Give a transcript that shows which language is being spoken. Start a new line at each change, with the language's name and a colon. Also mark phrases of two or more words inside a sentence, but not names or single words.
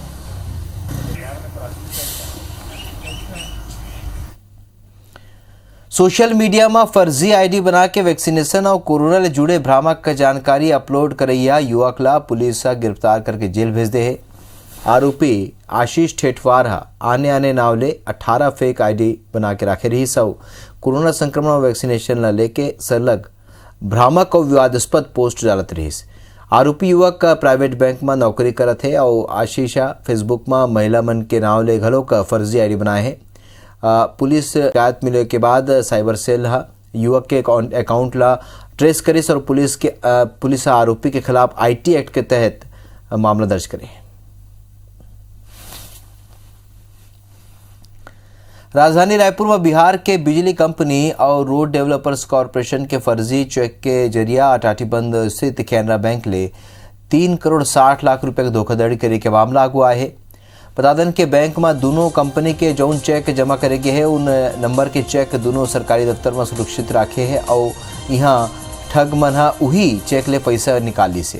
Chhattisgarhi: सोशल मीडिया में फर्जी आईडी बना के वैक्सीनेशन और कोरोना से जुड़े भ्रामक जानकारी अपलोड करैया युवक ला पुलिस गिरफ्तार करके जेल भेज दे है। आरोपी आशीष ठेठवार आने नावले 18 फेक आईडी बना के रखे रही सौ कोरोना संक्रमण और वैक्सीनेशन ला लेके सरलग भ्रामक और विवादास्पद पोस्ट डालत रहीस। आरोपी युवक प्राइवेट बैंक में नौकरी करत है और आशीषा फेसबुक में महिला मन के नाव ले घलो का फर्जी आईडी बनाए है। पुलिस शिकायत मिले के बाद साइबर सेल युवक के अकाउंट ला ट्रेस करिस और पुलिस आरोपी के खिलाफ आईटी एक्ट के तहत मामला दर्ज करे। राजधानी रायपुर में बिहार के बिजली कंपनी और रोड डेवलपर्स कॉरपोरेशन के फर्जी चेक के जरिया टाटीबंध स्थित कैनरा बैंक ले 3 करोड़ 60 लाख रुपए की धोखाधड़ी करे के मामला हुआ है। बता दें कि बैंक में दोनों कंपनी के जौन चेक जमा करे गए हैं उन नंबर के चेक दोनों सरकारी दफ्तर में सुरक्षित रखे हैं और यहाँ ठग मन वही चेक ले पैसा निकाली से।